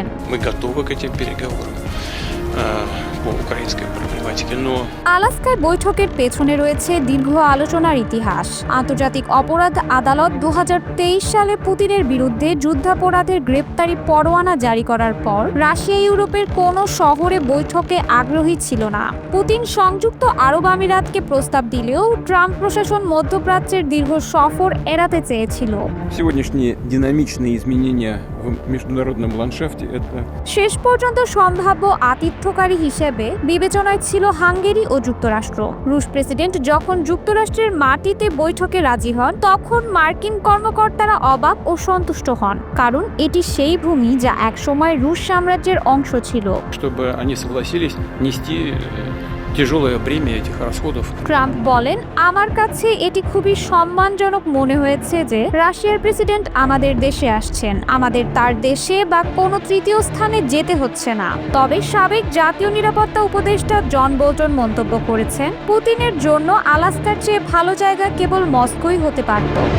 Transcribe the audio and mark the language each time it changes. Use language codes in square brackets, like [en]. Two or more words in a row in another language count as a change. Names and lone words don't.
[ru] Мы готовы к этим переговорам по украинской проблематике, но [bn] আলাস্কায় বৈঠকের পেছনে রয়েছে দীর্ঘ আলোচনার ইতিহাস। আন্তর্জাতিক অপরাধ আদালত 2023 সালে পুতিনের বিরুদ্ধে যুদ্ধাপরাধের গ্রেপ্তারি পরোয়ানা জারি করার পর রাশিয়া ইউরোপের কোনো শহরে বৈঠকে আগ্রহী ছিল না। পুতিন সংযুক্ত আরব আমিরাতকে প্রস্তাব দিলেও ট্রাম্প প্রশাসন মধ্যপ্রাচ্যের দীর্ঘ সফর এড়াতে চেয়েছিল। [ru] Сегодняшние динамичные изменения в международном ландшафте – это [bn] শেষ পর্যন্ত সম্ভাব্য আতিথ্যকারী হিসেবে বিবেচনায় ছিল হাঙ্গেরি ও যুক্তরাষ্ট্র। রুশ প্রেসিডেন্ট যখন যুক্তরাষ্ট্রের মাটিতে বৈঠকে রাজি হন তখন মার্কিন কর্মকর্তারা অবাক ও সন্তুষ্ট হন, কারণ এটি সেই ভূমি যা একসময় রুশ সাম্রাজ্যের অংশ ছিল। [ru] чтобы они согласились нести тяжелое бремя этих расходов. [bn] ট্রাম্প বলেন, আমার কাছে এটি খুবই সম্মানজনক মনে হয়েছে যে রাশিয়ার প্রেসিডেন্ট আমাদের দেশে আসছেন। আমাদের তার দেশে বা কোনো তৃতীয় স্থানে যেতে হচ্ছে না। তবে সাবেক জাতীয় নিরাপত্তা উপদেষ্টা জন বোল্টন মন্তব্য করেছেন, পুতিনের জন্য আলাস্কার চেয়ে ভালো জায়গা কেবল মস্কোই হতে পারত।